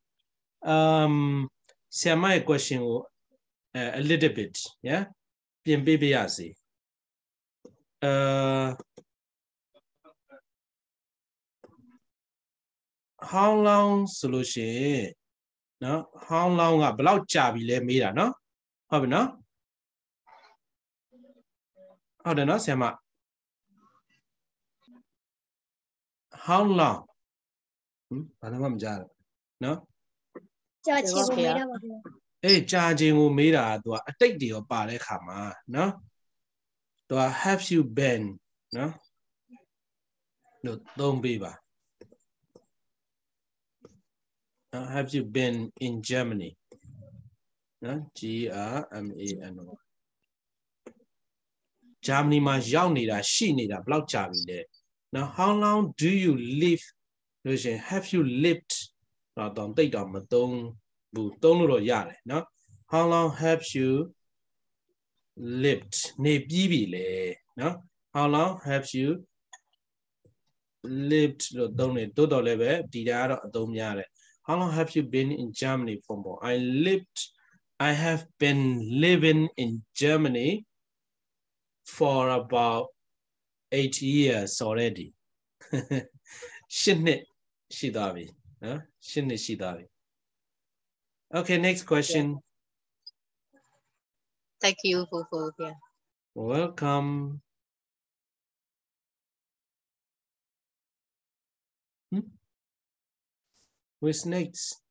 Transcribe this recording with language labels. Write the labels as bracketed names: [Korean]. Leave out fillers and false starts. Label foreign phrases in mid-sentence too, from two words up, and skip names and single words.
[English] Siama, a question a little bit, yeah? How long solution? No? How long [Burmese] ကဘယ်လောက်ကြာပြီလဲမေးတာနော်ဟုတ်ပြီနော်ဟုတ်တယ်နော်ဆရာမ [English] How long [Burmese] ဘာလို့မကြားလဲနော် ကြာချင်ကိုမေးတာပါဗျာ အေးကြာချင်ကိုမေးတာသူကအတိတ်တွေရောပါတဲ့ခါမှာနော်သူက [English] have you been [Burmese] နော်လို့သုံးပေးပါ [English] Have you been in Germany? [Burmese] Germany. Germany မှာရောက်နေတာရှိနေတာဘယ်လောက်ကြာပြီလဲ [English] Now how long do you live have you lived [Burmese] တော့တိတ်တော့မသုံးဘူးသုံးလို့တော့ရတယ်နော် [English] How long have you lived [Burmese] နေပြီးပြီလေနော် [English] How long have you lived [Burmese] လို့သုံးတယ်တိုးတော်လည်းပဲဒီတာကတော့အသုံးများတယ် [English] How long have you been in Germany for more I have been living in Germany for about 8 years already [Burmese] 8 နှစ်ရှိသွားပြီနော်8နှစ်ရှိသွားပြီ [English] Okay, next question. Thank you for yeah. Welcome. Who's next?